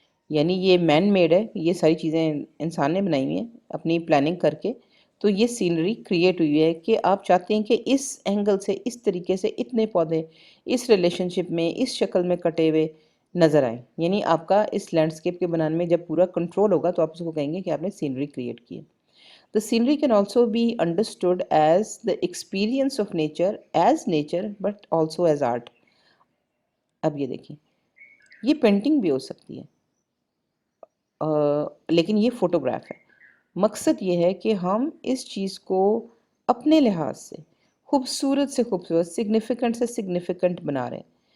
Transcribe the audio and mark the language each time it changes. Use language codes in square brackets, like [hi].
[ur] یعنی یہ man made ہے، یہ ساری چیزیں انسان نے بنائی ہوئی ہیں اپنی پلاننگ کر کے. تو یہ سینری کریٹ ہوئی ہے کہ آپ چاہتے ہیں کہ اس اینگل سے، اس طریقے سے، اتنے پودے اس ریلیشن شپ میں، اس شکل میں کٹے ہوئے نظر آئیں. یعنی آپ کا اس لینڈسکیپ کے بنانے میں جب پورا کنٹرول ہوگا تو آپ اس کو کہیں گے کہ آپ نے سینری کریٹ کی ہے. [en] The scenery can also be understood as the experience of nature as nature but also as art. [ur] اب یہ دیکھیں، یہ پینٹنگ بھی ہو سکتی ہے لیکن یہ فوٹوگراف ہے. مقصد یہ ہے کہ ہم اس چیز کو اپنے لحاظ سے خوبصورت سے خوبصورت، سگنیفیکنٹ سے سگنیفیکنٹ بنا رہے ہیں.